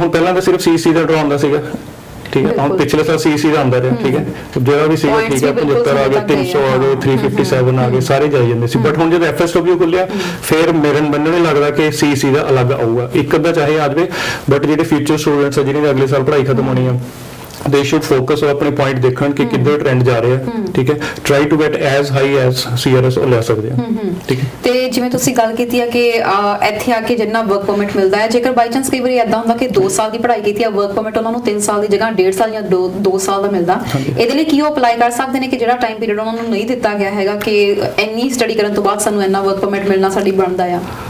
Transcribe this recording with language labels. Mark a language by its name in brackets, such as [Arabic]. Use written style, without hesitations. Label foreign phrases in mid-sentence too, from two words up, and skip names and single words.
[Punjabi] ਹੁਣ ਪਹਿਲਾਂ ਤਾਂ ਸਿਰਫ CEC ਦਾ ਡਰਾ ਆਉਂਦਾ ਸੀਗਾ, ਠੀਕ ਹੈ, ਹੁਣ ਪਿਛਲੇ ਸਾਲ CEC ਦਾ ਆਉਂਦਾ ਰਿਹਾ, ਠੀਕ ਹੈ, ਜਿਹੜਾ ਵੀ ਸੀਗਾ, ਠੀਕ ਹੈ, 75 ਆ ਗਏ, 300 ਆ ਗਏ, 357 ਆ ਗਏ, ਸਾਰੇ ਜਾਈ ਜਾਂਦੇ ਸੀ। ਬਟ ਹੁਣ ਜਦੋਂ FSW ਖੁੱਲਿਆ ਫਿਰ ਮੇਰੇ ਬੰਨਣੇ ਲੱਗਦਾ ਕਿ CEC ਦਾ ਅਲੱਗ ਆਊਗਾ, ਇੱਕ ਅੱਧਾ ਚਾਹੇ ਆ ਜਾਵੇ, ਬਟ ਜਿਹੜੇ [English] future students [Punjabi] ਆ ਜਿਹਨਾਂ ਦੀ ਅਗਲੇ ਸਾਲ ਪੜ੍ਹਾਈ ਖਤਮ ਹੋਣੀ ਆ, [English] they should focus on [Punjabi] ਆਪਣੇ ਪੁਆਇੰਟ ਦੇਖਣ ਕਿ ਕਿੱਧਰ ਟ੍ਰੈਂਡ ਜਾ ਰਿਹਾ, ਠੀਕ ਹੈ, [English] try to get as high as CRS [Punjabi] ਉਹ ਲੈ ਸਕਦੇ ਆ, ਠੀਕ ਹੈ। ਤੇ ਜਿਵੇਂ ਤੁਸੀਂ ਗੱਲ ਕੀਤੀ ਹੈ ਕਿ ਇੱਥੇ ਆ ਕੇ ਜਿੰਨਾ [English] work permit [Punjabi] ਮਿਲਦਾ ਹੈ, ਜੇਕਰ [English] by chance [Punjabi] ਕਈ ਵਾਰੀ ਇਦਾਂ ਹੁੰਦਾ ਕਿ 2 ਸਾਲ ਦੀ ਪੜ੍ਹਾਈ ਕੀਤੀ ਹੈ, [English] work permit [Punjabi] ਉਹਨਾਂ ਨੂੰ 3 ਸਾਲ ਦੀ ਜਗ੍ਹਾ 1.5 ਸਾਲ ਜਾਂ 2 ਸਾਲ ਦਾ ਮਿਲਦਾ, ਇਹਦੇ ਲਈ ਕੀ ਉਹ ਅਪਲਾਈ ਕਰ ਸਕਦੇ ਨੇ ਕਿ ਜਿਹੜਾ [English] time period [Punjabi] ਉਹਨਾਂ ਨੂੰ ਨਹੀਂ ਦਿੱਤਾ ਗਿਆ ਹੈਗਾ ਕਿ ਇੰਨੀ ਸਟੱਡੀ ਕਰਨ ਤੋਂ ਬਾਅਦ ਸਾਨੂੰ ਇੰਨਾ [English] work permit [Punjabi] ਮਿਲਣਾ ਸਾਡੀ ਬਣਦਾ ਆ?